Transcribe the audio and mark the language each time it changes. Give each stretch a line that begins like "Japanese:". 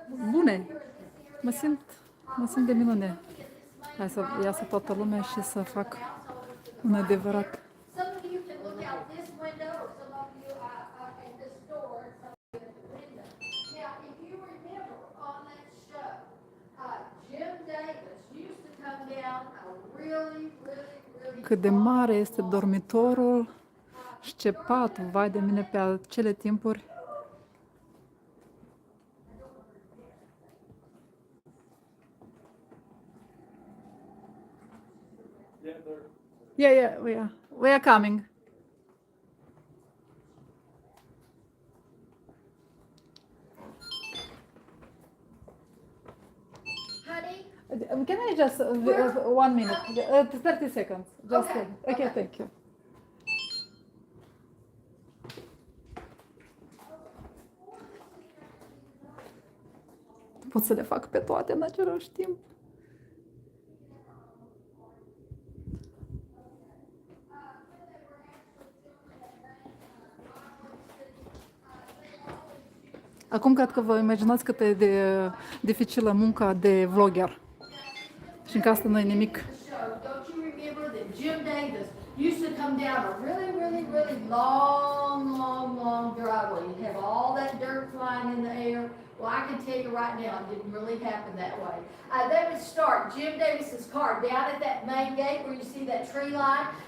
Romanian: Bune! Mă simt de minune. Hai să iasă toată lumea și să fac un adevărat.
English: Some of you can look out this window, or some of you at this door, and some of you at the window. Now, if you remember on that show, Jim Davis used to come down a really
Romanian: Cât de mare este dormitorul și ce pat, vai de mine, pe acele timpuri.
English: Yeah, we are coming. Honey, Can I just 1 minute, 30 seconds? Just okay, thank you.
Romanian: Pot să le fac pe toate în același timp. Acum cred că vă imaginați cât e de dificilă munca de vlogger. Și încă asta nu e nimic.
English: don't you remember that Jim Davis used to come down a really long driveway? You'd have all that dirt flying in the air. Well, I can tell you right now, it didn't really happen that way. They would start Jim Davis's car down at that main gate where you see that tree line.